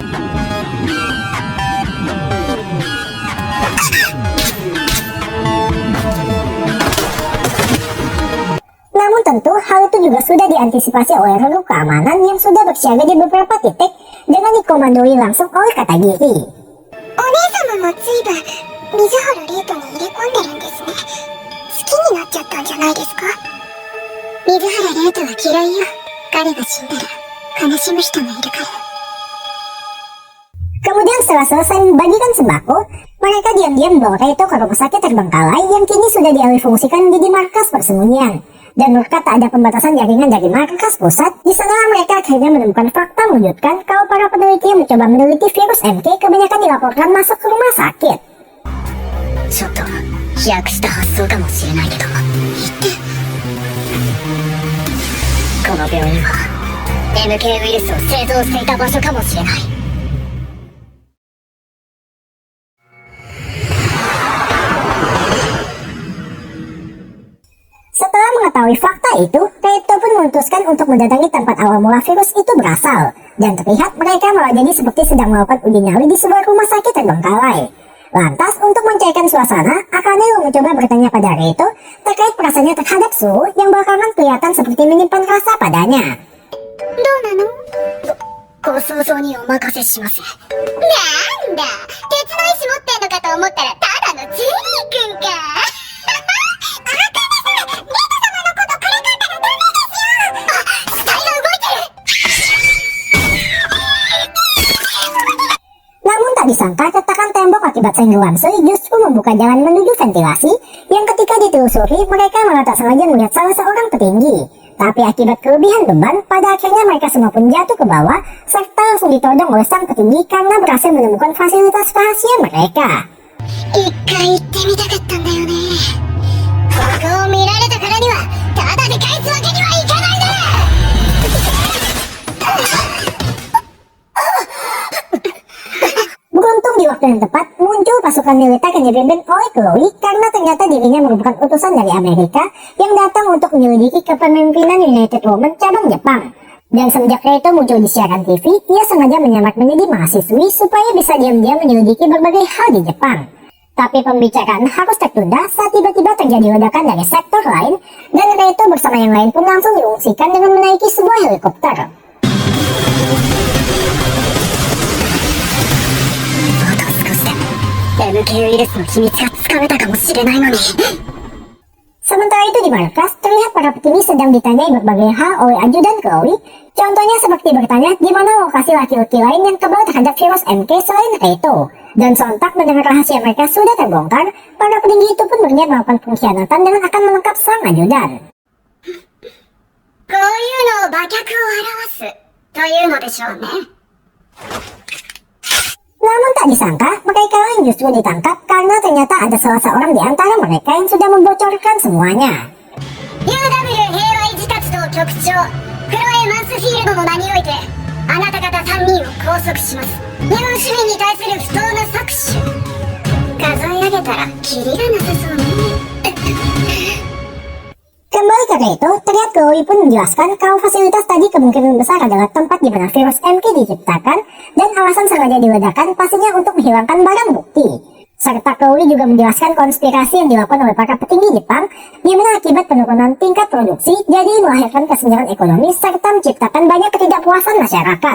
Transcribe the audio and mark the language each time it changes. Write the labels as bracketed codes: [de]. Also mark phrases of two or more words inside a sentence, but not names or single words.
[id] Namun tentu hal itu juga sudah diantisipasi oleh regu keamanan yang sudah bersiaga di beberapa titik dengan dikomandoi langsung oleh Katagiri. [ja] お姉様も随分水原玲斗に入れ込んでるんですね。好きになっちゃったんじゃないですか。水原玲斗は嫌いよ。彼が死んだら悲しむ人もいるから。 [id] Kemudian setelah selesai membagikan sembako, mereka diam-diam membawa Reito ke rumah sakit terbengkalai yang kini sudah dialihfungsikan menjadi markas persembunyian. Dan berkat tak ada pembatasan jaringan dari markas pusat, di sana mereka akhirnya menemukan fakta mengejutkan kalau para peneliti yang mencoba meneliti virus MK kebanyakan dilaporkan masuk ke rumah sakit. [ja] ちょっと飛躍した発想かもしれないけど、この病院は MK ウイルスを製造していた場所かもしれない。 [id] Setelah mengetahui fakta itu, Reito pun memutuskan untuk mendatangi tempat awal mula virus itu berasal. Dan terlihat mereka malah jadi seperti sedang melakukan uji nyali di sebuah rumah sakit terbengkalai. Lantas, untuk mencairkan suasana, Akane mencoba bertanya pada Reito terkait perasaannya terhadap Su yang belakangan kelihatan seperti menyimpan rasa padanya. [ja] どうなの？ご想像にお任せします。なんだ、鉄の意志持ってんのかと思ったらただのジェリーくんか。 [id] Namun tak disangka retakan tembok akibat senggol Sui justru membuka jalan menuju ventilasi yang ketika ditelusuri mereka malah tak sengaja melihat salah seorang petinggi. Tapi akibat kelebihan beban, pada akhirnya mereka semua pun jatuh ke bawah serta langsung ditodong oleh sang petinggi karena berhasil menemukan fasilitas rahasia mereka. [ja] 一回行ってみたかったんだよね。ここを見られたからにはただで返すわけにはいかないね。 [id] Beruntung di waktu yang tepat, muncul pasukan militer yang dipimpin oleh Chloe karena ternyata dirinya merupakan utusan dari Amerika yang datang untuk menyelidiki kepemimpinan United Women cabang Jepang. Dan semenjak Reito muncul di siaran TV, ia sengaja menyamar menjadi mahasiswi supaya bisa diam-diam menyelidiki berbagai hal di Jepang. Tapi pembicaraan harus tertunda saat tiba-tiba terjadi ledakan dari sektor lain, dan Reito bersama yang lain pun langsung diungsikan dengan menaiki sebuah helikopter. [ja] MK ウイルスの秘密がつかめたかもしれないのに。 [id] Sementara itu di markas, terlihat para petinggi sedang ditanyai berbagai hal oleh ajudan Chloe. Contohnya seperti bertanya di mana lokasi laki-laki lain yang kebal terhadap virus MK selain Reito. Dan sontak mendengar rahasia mereka sudah terbongkar, para petinggi itu pun berniat melakukan pengkhianatan dengan akan menangkap sang ajudan. [ja] こういうのを馬脚を表すというのでしょうね。 [id] Namun tak disangka, mereka lain justru ditangkap karena ternyata ada salah seorang di antara mereka yang sudah membocorkan semuanya. [ja] UW 平和維持活動局長クロエ・マンスフィールドの名においてあなた方3人を拘束します。日本市民に対する不当な搾取数え上げたらキリがなさそうね。 [id] Kembali ke Reito, terlihat Chloe pun menjelaskan kalau fasilitas tadi kemungkinan besar adalah tempat di mana virus MK diciptakan dan alasan sengaja diledakkan pastinya untuk menghilangkan barang bukti. Serta Chloe juga menjelaskan konspirasi yang dilakukan oleh para petinggi Jepang di mana akibat penurunan tingkat produksi jadi melahirkan kesenjangan ekonomi serta menciptakan banyak ketidakpuasan masyarakat.